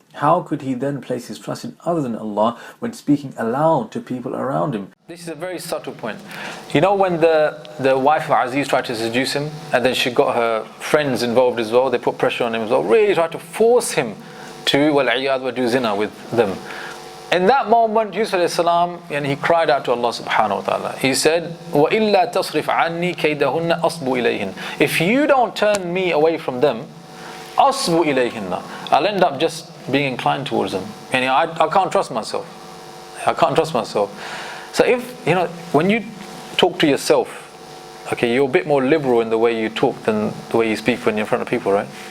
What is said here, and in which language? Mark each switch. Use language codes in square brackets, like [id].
[en] How could he then place his trust in other than Allah when speaking aloud to people around him? This is a very subtle point. You know when the wife of Aziz tried to seduce him, and then she got her friends involved as well, they put pressure on him as well, really tried to force him to [ar] وَالْعِيَاذُ وَدُو [en] zina with them. In that moment, Yusuf alayhi salam, he cried out to Allah subhanahu wa ta'ala. He said, [ar] وَإِلَّا تَصْرِفْ عَنِّي كَيْدَهُنَّ أَصْبُ إِلَيْهِنَّ. [en] If you don't turn me away from them, [ar] أَصْبُ إِلَيْهِنَّ, [en] I'll end up just being inclined towards them. I can't trust myself. I can't trust myself. So if, when you talk to yourself, okay, you're a bit more liberal in the way you talk than the way you speak when you're in front of people, right?